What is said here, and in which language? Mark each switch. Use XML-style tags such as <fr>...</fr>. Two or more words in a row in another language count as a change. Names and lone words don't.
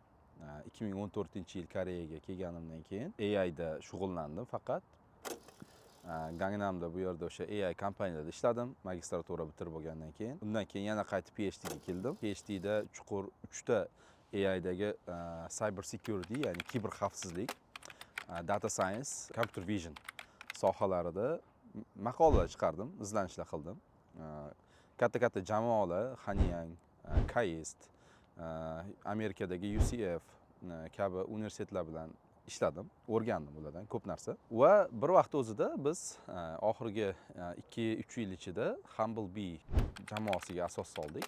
<uz>2014-yil Koreyaga kelganimdan keyin AI da shug'ullandim faqat. Gangnamda bu yerda o'sha AI kompaniyada ishladim, magistratura bitirib bo'lgandan keyin. Undan keyin yana qaytib PhD ga keldim. PhD da chuqur 3 ta AI dagi</uz> <en>cyber security,</en> <uz>ya'ni kiber xavfsizlik,</uz> <en>data science, computer vision</en> <uz>sohalarida maqolalar chiqardim, izlanishlar qildim. Katta-katta jamoalar, Hanyang, KAIST, Amerikadagi UCF kabi universitetlar bilan ishladim, o'rgandim ulardan ko'p narsa. Va bir vaqt o'zida biz oxirgi 2-3 yil ichida Humblebee jamoasiga asos soldik.</uz>